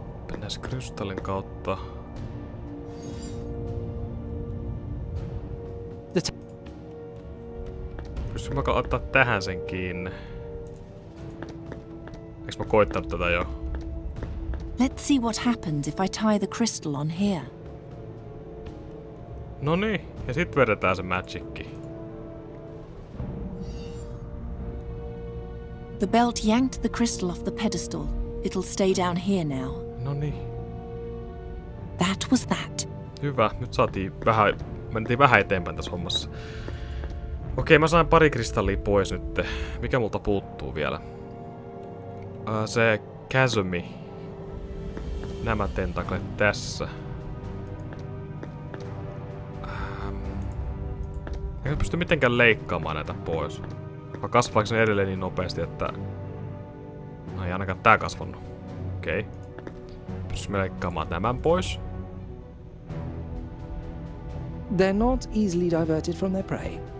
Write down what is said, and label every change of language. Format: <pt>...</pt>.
<fi>Mennään krystallin kautta. Pystyn mä ottaa tähän sen kiinni? Eiks mä koittanut tätä jo?</fi> <en>Let's see what happens if I tie the crystal on here.</en> <fi>No niin, ja sit vedetään se magicki.</fi> <en>The belt yanked the crystal off the pedestal. It'll stay down here now.</en> <fi>No niin.</fi> <en>That was that.</en> <fi>Hyvä, nyt mentiin vähän eteenpäin tässä hommassa. Okei, mä sain pari kristallia pois nyt. Mikä multa puuttuu vielä? Se chasmi. Nämä tentaklet tässä. Eikä pysty mitenkään leikkaamaan näitä pois. Vai kasvaako ne edelleen niin nopeasti, että... No ei ainakaan tää kasvanut. Okei. Pystymme leikkaamaan tämän pois.</fi> <en>They're not easily diverted from their prey.</en>